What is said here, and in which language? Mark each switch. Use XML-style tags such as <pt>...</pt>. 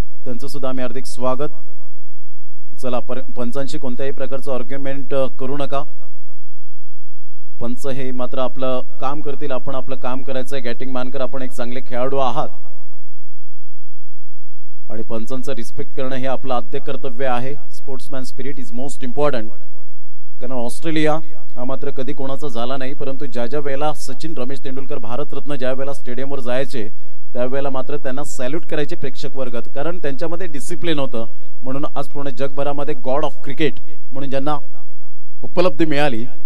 <mr>त्यांचं सुद्धा आम्ही हार्दिक स्वागत। चला, पंचांशी कोणत्याही प्रकारचं आर्ग्युमेंट करू नका। पंच हे मात्र आपलं काम करतील, आपण आपलं काम करायचंय। गॅटिंग मानकर आपण एक चांगले खेळाडू आहात आणि पंचांचं रिस्पेक्ट करणं हे आपलं आद्य कर्तव्य आहे।</mr> <en>Sportsman spirit is most important.</en> <mr>कारण ऑस्ट्रेलिया हा मात्र कधी कोणाचा झाला नाही, परंतु ज्या वेळेला सचिन रमेश तेंडुलकर भारतरत्न ज्या वेळेला स्टेडियमवर जायचे त्यावेळेला मात्र त्यांना सॅल्यूट करायचे प्रेक्षक वर्गात, कारण त्यांच्यामध्ये डिसिप्लिन होतं। म्हणून आज पूर्ण जगभरामध्ये गॉड ऑफ क्रिकेट म्हणून ज्यांना उपलब्धी मिळाली।</mr>